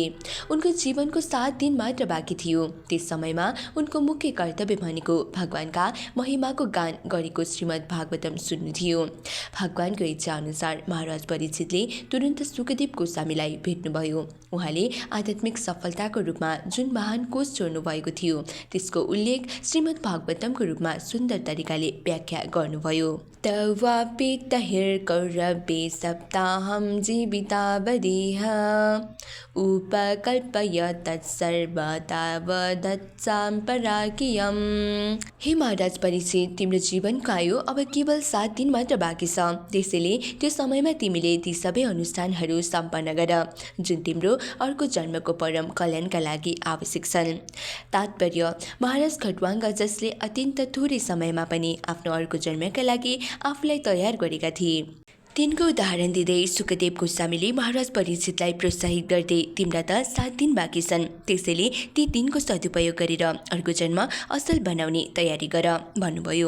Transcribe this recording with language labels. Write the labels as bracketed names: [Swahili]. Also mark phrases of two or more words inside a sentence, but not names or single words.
[Nepali] उनको जीवनको 7 दिन मात्र बाँकी थियो। त्यस समयमा उनको मुख्य कर्तव्य भनेको भगवानका महिमाको गान गरेको श्रीमद् भागवतम सुन्नु थियो। भगवानको इच्छा अनुसार महाराज परीक्षितले तुरन्त सुखदेव गोस्वामीलाई भेट्नुभयो। उहाँले आध्यात्मिक सफलताको रूपमा जुन महान कोष छोड्नु भएको थियो त्यसको उल्लेख श्रीमद् भागवतमको रूपमा सुन्दर तरिकाले व्याख्या गर्नुभयो। [Sanskrit] तवापि तहिर्कौरवे सप्ताहं जीवितावधिः उपकल्पय तत्सर्व तावदत्साम्पराकियम्। [Nepali] हे महाराज परीक्षित, तिम्रो जीवनको आयु अब केवल 7 दिन मात्र बाँकी छ। त्यसैले त्यो समयमा तिमीले ती सबै अनुष्ठानहरू सम्पन्न गर जुन तिम्रो अर्को जन्मको परम कल्याणका लागि आवश्यक छन्। तात्पर्य, महाराज खट्वाङ्ग जसले अत्यन्त थोरै समयमा पनि आफ्नो अर्को जन्मका लागि आफूलाई तयार गरेका थिए, तिनको उदाहरण दिँदै सुखदेव गोस्वामीले महाराज परीक्षितलाई प्रोत्साहित गर्दै तिम्रा त 7 दिन बाँकी छन्, त्यसैले ती दिनको सदुपयोग गरेर अर्को जन्म असल बनाउने तयारी गर भन्नुभयो।